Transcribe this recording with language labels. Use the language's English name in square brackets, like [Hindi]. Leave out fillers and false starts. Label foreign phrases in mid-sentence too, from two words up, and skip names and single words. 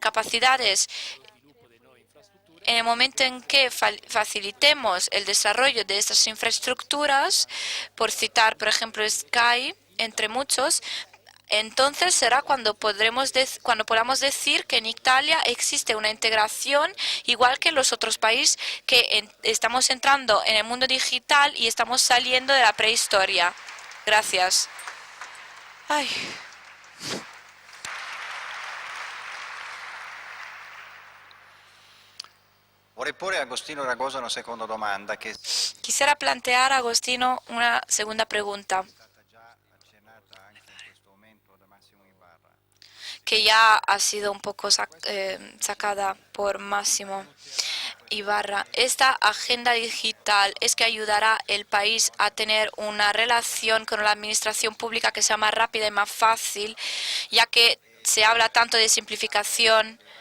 [Spanish] capacidades, en el momento en que facilitemos el desarrollo de estas infraestructuras, por citar, por ejemplo, Sky, entre muchos, entonces será cuando podamos decir que en Italia existe una integración, igual que en los otros países, que estamos entrando en el mundo digital y estamos saliendo de la prehistoria. Gracias. Ay. [Italian] Vorrei porre a Agostino Ragosa una seconda domanda che [Spanish] Quisiera plantear a Agostino una segunda pregunta, que ya ha sido un poco sacada por Máximo Ibarra. Esta agenda digital es que ayudará el país a tener una relación con la administración pública que sea más rápida y más fácil, ya que se habla tanto de simplificación